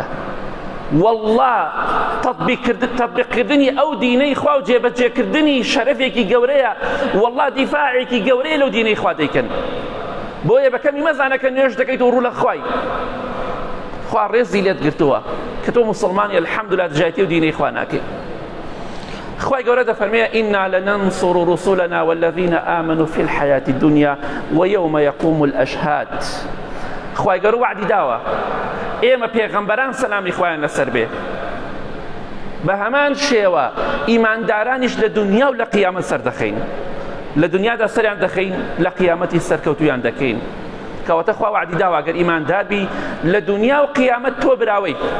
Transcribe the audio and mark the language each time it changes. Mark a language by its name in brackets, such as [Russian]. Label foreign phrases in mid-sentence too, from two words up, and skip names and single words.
[Central Kurdish] والله تطبیقکردنی ئەو دینەی خوا و جێبەجێکردنی شەرەفێکی گەورەیە، والله دیفاعێکی گەورەیە لەو دینەی خوا دەیکەن. بۆیە بەکەمی مەزانە کە نوێژ دەکەیت و ڕوو لە خوای خوا ڕێزی لێت گرتووە کە تۆ موسڵمانی الحەمدولله دژایەتی و دینەی خوا ناکەی. خوای گەورە دەفەرمێ [Arabic] ئینا لننصر رسلنا والذین آمنوا في الحياة الدنيا ويوم يقوم الأشهاد. [Central Kurdish] خوای گەورە وعدی داوە ئێمە پێغەمبەران سەلامی خوایان لەسەر بێ، بە هەمان شێوە ئیماندارانیش لە دنیا و لە قیامەت سەردەخەین. لە دنیادا سەریان دەخەین، لە قیامەتی سەرکەوتویان دەکەین. کەواتە خوا وعدی داوە ئەگەر ئیماندار بی لە دنیا و قیامەت تۆ براوەی.